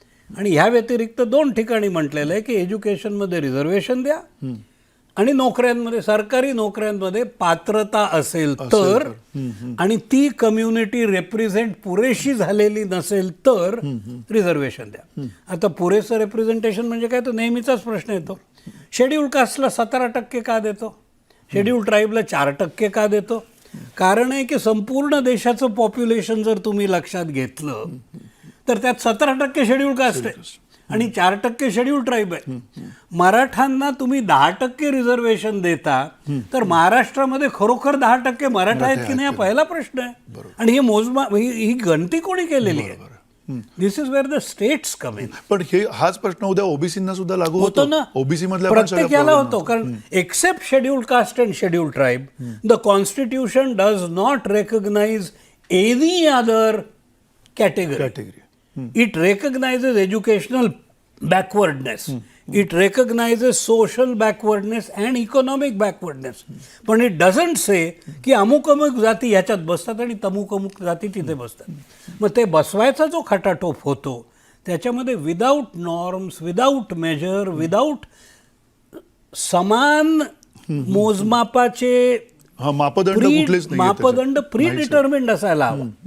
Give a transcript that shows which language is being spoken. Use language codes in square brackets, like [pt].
[mr] आणि ह्या व्यतिरिक्त 2 ठिकाणी म्हटलेलं आहे की एज्युकेशनमध्ये रिझर्वेशन द्या आणि नोकऱ्यांमध्ये, सरकारी नोकऱ्यांमध्ये पात्रता असेल तर, आणि ती कम्युनिटी रिप्रेझेंट पुरेशी झालेली नसेल तर रिझर्वेशन द्या. आता पुरेसं रिप्रेझेंटेशन म्हणजे काय? तो नेहमीचाच प्रश्न येतो. शेड्यूल्ड कास्टला 17% का देतो? शेड्यूल्ड ट्राईबला 4% का देतो? कारण आहे की संपूर्ण देशाचं पॉप्युलेशन जर तुम्ही लक्षात घेतलं तर त्यात 17% शेड्यूल्ड कास्ट आहे आणि 4% शेड्यूल्ड ट्राईब आहे. मराठांना तुम्ही 10% रिझर्वेशन देता तर महाराष्ट्रामध्ये खरोखर 10% मराठा आहेत की नाही हा पहिला प्रश्न आहे. आणि हे मोजमाप, ही गणती कोणी केलेली आहे? [en] This is where the states come in. [mr] पण हाच प्रश्न उद्या ओबीसींना सुद्धा लागू होतो ना. ओबीसी मधल्या प्रत्येक याला होतो. कारण [en] Except scheduled caste and scheduled tribe the constitution does not recognize any other category. It recognizes educational backwardness. It recognizes social backwardness and economic backwardness. [mr] पण [en] it doesn't say [mr] की अमुक अमुक जाती ह्याच्यात बसतात आणि तमुक अमुक जाती तिथे बसतात. मग ते बसवायचा जो खटाटोप होतो त्याच्यामध्ये [en] without norms, without measure, [mr] without समान मोजमापाचे मापदंड प्री डिटर्मिन्ड असायला हवा.